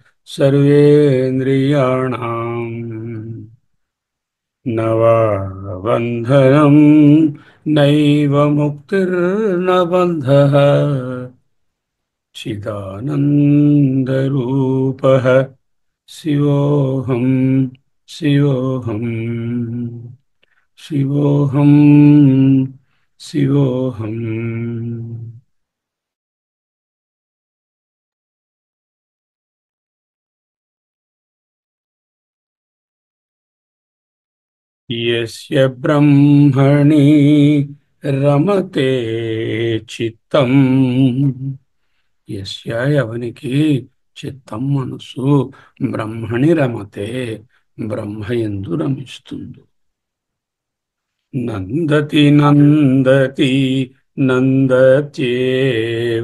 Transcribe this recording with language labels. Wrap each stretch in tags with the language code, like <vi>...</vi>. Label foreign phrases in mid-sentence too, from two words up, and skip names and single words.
<sa>सर्वेन्द्रियाणाम्, न वा बन्धनं नैव मुक्तिर्न बन्धः, चिदानन्दरूपः शिवोऽहं, शिवोऽहं, शिवोऽहं, शिवोऽहम्. यस्य ब्रह्मणि रमते చిత్తం, యస్య</sa> <te>ఎవనికి చిత్తం మనసు</te> <sa>బ్రహ్మణి రమతే</sa> <te>బ్రహ్మయందు రమిస్తుంది.</te> <sa>నందతి నందతి నందత్యేవ.</sa>